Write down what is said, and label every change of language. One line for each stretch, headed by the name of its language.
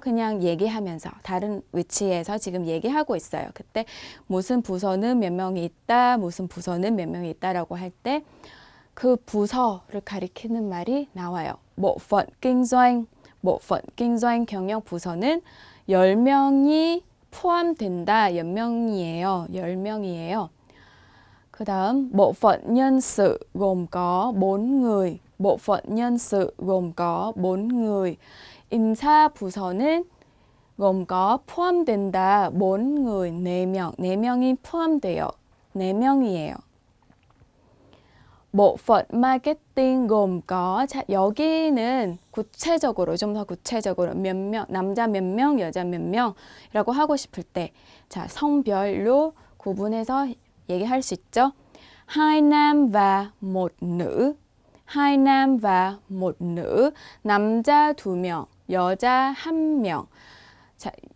Korean: 그냥 얘기하면서 다른 위치에서 지금 얘기하고 있어요. 그때 무슨 부서는 몇 명이 있다, 무슨 부서는 몇 명이 있다라고 할 때 그 부서를 가리키는 말이 나와요.
Vietnamese: bộ phận kinh doanh, bộ phận kinh doanh
Korean: 경영 부서는 10명이 포함된다. 몇 명이에요? 10명이에요. 그 다음
Vietnamese: bộ phận nhân sự gồm có 4 người. bộ phận nhân sự gồm có 4 người.
Korean: 인사 부서는
Vietnamese: gồm có
Korean: 포함된다.
Vietnamese: 4 người,
Korean: 4명. 4명이 포함돼요. 4명이에요.
Vietnamese: bộ phận marketing gồm có.
Korean: 자, 여기는 구체적으로 좀 더 구체적으로 몇 명, 남자 몇 명, 여자 몇 명이라고 하고 싶을 때 자, 성별로 구분해서 얘기할 수 있죠.
Vietnamese: hai nam và một nữ. hai nam và một nữ.
Korean: 남자 2명, 여자 1명. 자,